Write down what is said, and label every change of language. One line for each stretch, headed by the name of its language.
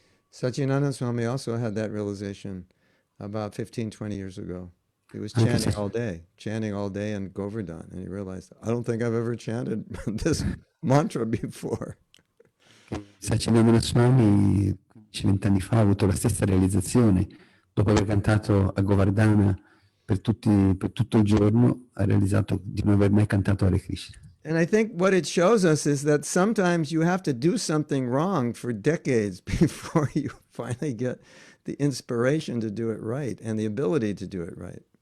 English: Satyananda Swami also had that realization about 15, 20 years ago. He was
Italian: Anche
English: chanting all day in Govardhan, and he realized, I don't think I've ever chanted this mantra before.
Italian: Satyananda Swami 15-20 anni fa ha avuto la stessa realizzazione, dopo aver cantato a Govardhana per tutto il giorno, ha realizzato di non aver mai cantato Hare Krishna.
English: And I think what it shows us is that sometimes you have to do something wrong for decades before you finally get the inspiration to do it right and the ability to do it right.